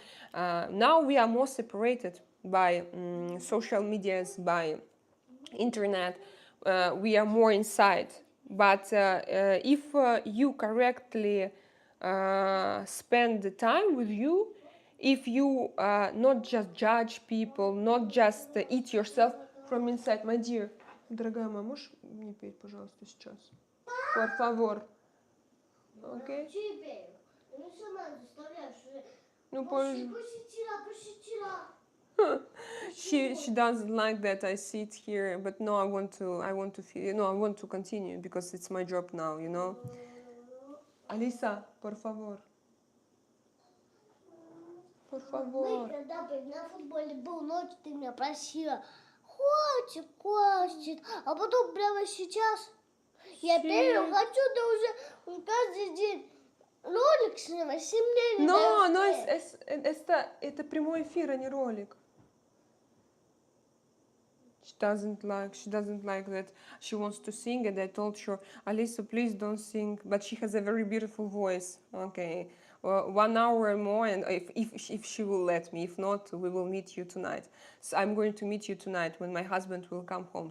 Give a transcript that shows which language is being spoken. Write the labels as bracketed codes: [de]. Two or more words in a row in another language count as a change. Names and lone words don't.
[en] Now we are more separated by social medias, by internet. We are more inside. But if you correctly spend the time with you, if you not just judge people, not just eat yourself from inside. My dear, [ru] дорогая моя, можешь не петь, пожалуйста, сейчас? [es] Por favor. [en] Okay? [ru] Ну сама заставляешь. Ну, Пошутила. [en] she doesn't like that I sit here, but no, I want to feel, I want to continue because it's my job now, Alisa, [es] por favor. Por favor. [ru] Мы когда на футболе был ночь, ты меня просила. Хватит. А потом прямо сейчас я пею, хочу, да уже каждый день. Ролик снимай, ты мне не [en] No, no, [ru] даешь. это прямой эфир, а не ролик. [en] She doesn't like that. She wants to sing, and I told her, Alisa, please don't sing. But she has a very beautiful voice. Okay, 1 hour more, and if she will let me. If not, we will meet you tonight. So I'm going to meet you tonight when my husband will come home.